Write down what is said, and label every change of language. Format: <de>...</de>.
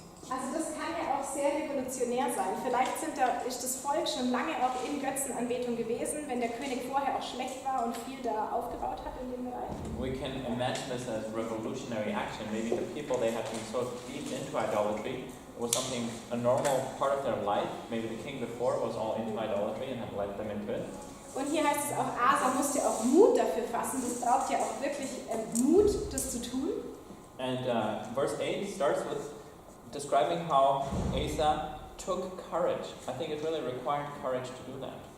<de>Also das kann ja auch sehr revolutionär sein. Vielleicht ist das Volk schon lange auch in Götzenanbetung gewesen, wenn der König vorher auch schlecht war und viel da aufgebaut hat in dem Bereich.</de> <en>We can imagine this as revolutionary action. Maybe the people, they had been so deep into idolatry, it was something, a normal part of their life. Maybe the king before was all into idolatry and had led them into it.</en> <de>Und hier heißt es auch, Asa musste auch Mut dafür fassen. Das braucht ja auch wirklich Mut, das zu tun.</de> <en>And verse 8 starts with describing how Asa took courage. I think it really required courage to do that.</en>